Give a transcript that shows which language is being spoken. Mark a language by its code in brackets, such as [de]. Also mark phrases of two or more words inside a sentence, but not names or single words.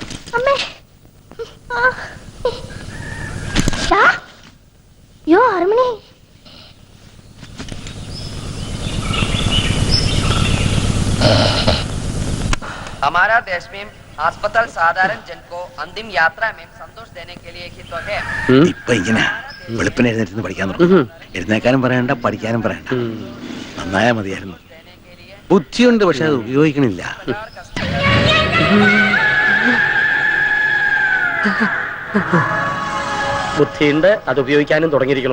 [hi] അമ്മേ യോ ഹർമണി हमारा देश में अस्पताल साधारण जन को अंतिम यात्रा में संतोष देने के लिए ही तो है. [ml] ഇപ്പൊ ഇങ്ങനെ വെളുപ്പിന് എഴുന്നേറ്റ് പഠിക്കാൻ തുടങ്ങും. എഴുന്നേക്കാനും പറയണ്ട, പഠിക്കാനും പറയണ്ട. നന്നായാ മതിയായിരുന്നു. ബുദ്ധിയുണ്ട്, പക്ഷെ അത് ഉപയോഗിക്കണില്ല. ബുദ്ധിയുണ്ട്, അത് ഉപയോഗിക്കാനും തുടങ്ങിയിരിക്കണു.